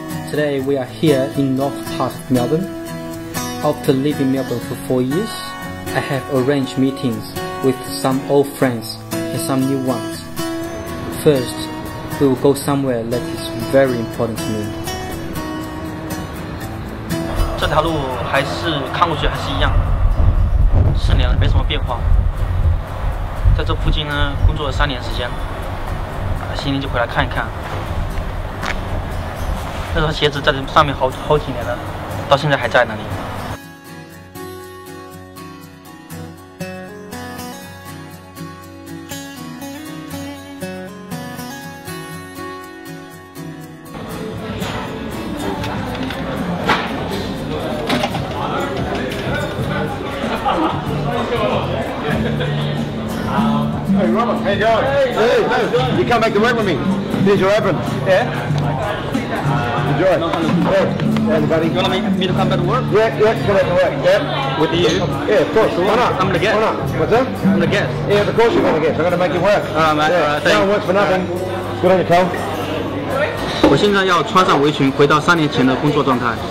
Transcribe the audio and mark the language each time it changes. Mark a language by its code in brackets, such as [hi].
[en] Today we are here in north part of Melbourne. After living Melbourne for 4 years, I have arranged meetings with some old friends and some new ones. First, we will go somewhere that is very important to me. [zh] 这条路还是看过去还是一样，4年了，没什么变化。在这附近呢，工作了3年时间，今年就回来看一看。那双鞋子在这上面好几年了，到现在还在那里。 [en] Hey Robert, how you going? Hey, you come back to work with me. Here's your apron. Yeah. Enjoy. Hey, buddy. You want me to come back to work? Yeah, come back to work. Yeah. With you? Yeah, of course. Why not? I'm the guest. Why not? What's that? I'm the guest. Yeah, of course you're going to guest. I'm going to make you work. Mate. Yeah. No one works for nothing. Good on you, Cole. [zh] 我现在要穿上围裙，回到3年前的工作状态。